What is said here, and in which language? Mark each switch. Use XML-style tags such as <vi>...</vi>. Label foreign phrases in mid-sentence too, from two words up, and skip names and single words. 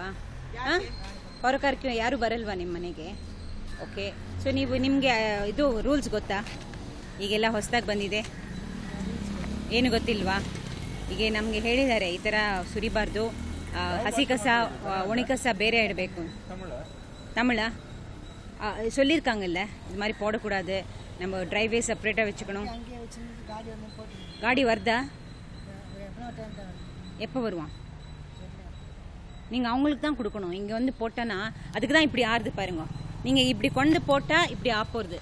<kn>ಹಾಂ, ಹೊರಕರ್ಕಿ ಯಾರು ಬರಲ್ವಾ ನಿಮ್ಮ ಮನೆಗೆ? ಓಕೆ, ಸೊ ನಿಮಗೆ ಇದು ರೂಲ್ಸ್ ಗೊತ್ತಾ? ಈಗೆಲ್ಲ ಹೊಸದಾಗಿ ಬಂದಿದೆ, ಏನು ಗೊತ್ತಿಲ್ವಾ? ಈಗ ನಮಗೆ ಹೇಳಿದ್ದಾರೆ ಈ ಥರ ಸುರಿಬಾರ್ದು, ಹಸಿ ಕಸ ಒಣ ಕಸ ಬೇರೆ ಇಡಬೇಕು.</kn> <ta>தமிழா சொல்லியிருக்காங்கல்ல, இது மாதிரி போடக்கூடாது, நம்ம டிரைவே செப்பரேட்டாக வச்சுக்கணும். காடி வருதா? எப்போ வருவான்? நீங்கள் அவங்களுக்கு தான் கொடுக்கணும். இங்கே வந்து போட்டோன்னா அதுக்கு தான் இப்படி ஆறுது பாருங்க. நீங்கள் இப்படி கொண்டு போட்டால் இப்படி ஆப்போறது.</ta>